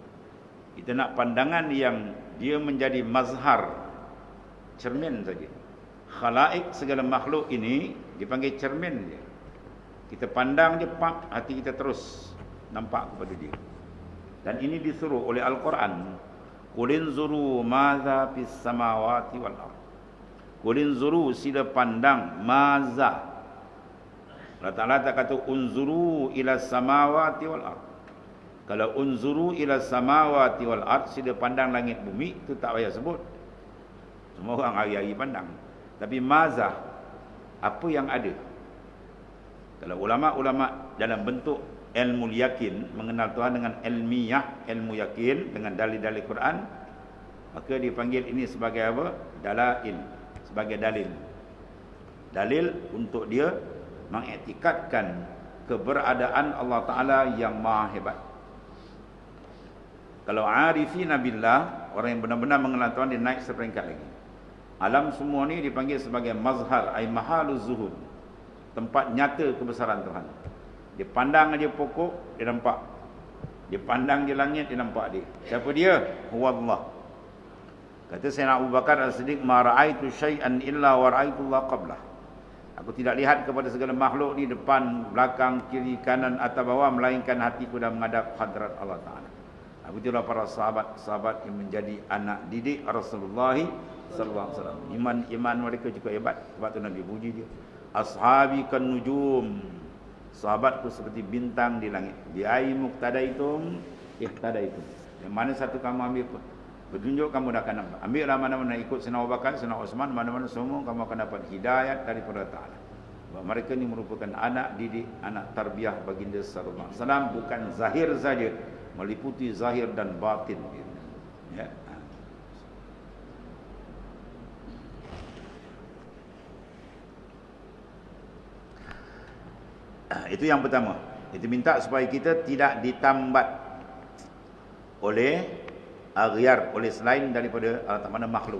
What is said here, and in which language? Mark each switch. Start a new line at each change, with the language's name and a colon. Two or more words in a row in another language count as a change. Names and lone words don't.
Malay: Kita nak pandangan yang dia menjadi mazhar, cermin saja. Khalaik, segala makhluk ini dipanggil cermin dia. Kita pandang je, pak, hati kita terus nampak kepada dia. Dan ini disuruh oleh Al-Quran.
Arabic: قل انظروا ماذا في السماوات والأرض. قل انظروا,
Malay: sila pandang, maza. Allah Ta'ala tak kata
Arabic: انظروا إلى السماوات والأرض. Kalau انظروا إلى السماوات والأرض,
Malay: sila pandang langit bumi, itu tak payah sebut. Semua orang hari-hari pandang. Tapi maza, apa yang ada? Kalau ulama-ulama dalam bentuk ilmu yakin, mengenal Tuhan dengan ilmiah, ilmu yakin dengan dalil-dalil Quran, maka dipanggil ini sebagai apa? Dalail, sebagai dalil. Dalil untuk dia mengiktikadkan keberadaan Allah Ta'ala yang maha hebat. Kalau
Arabic: عارفين بالله,
Malay: orang yang benar-benar mengenal Tuhan, dia naik seperingkat lagi. Alam semua ni dipanggil sebagai mazhar,
Arabic: أي محل الظهور,
Malay: tempat nyata kebesaran Tuhan. Dia pandang aja pokok, dia nampak. Dia pandang je langit, dia nampak dia. Siapa dia? Huwallah. Kata Sayyidina Abu Bakar As-Siddiq,
Arabic: ما رأيت شيئا إلا ورأيت الله قبله.
Malay: Aku tidak lihat kepada segala makhluk ni, depan, belakang, kiri, kanan, atas, bawah, melainkan hatiku dah menghadap hadrat Allah Ta'ala. Begitulah para sahabat-sahabat yang menjadi anak didik Rasulullah
Arabic: صلى الله عليه وسلم.
Malay: Iman mereka cukup hebat. Sebab tu Nabi puji dia.
Arabic: أصحابي كالنجوم.
Malay: Sahabatku seperti bintang di langit.
Arabic: بأيهم اقتديتم اهتديتم.
Malay: Yang mana satu kamu ambil petunjuk, kamu dah akan nampak. Ambillah mana-mana ikut Sayyidina Abu Bakar, Sayyidina Uthman, mana-mana semua kamu akan dapat hidayat daripada Ta'ala. Sebab mereka ni merupakan anak didik, anak tarbiyah baginda
Arabic: صلى الله عليه وسلم,
Malay: bukan zahir saja, meliputi zahir dan batin. Ya. Itu yang pertama. Itu minta supaya kita tidak ditambat oleh aghyar, oleh selain daripada mana makhluk.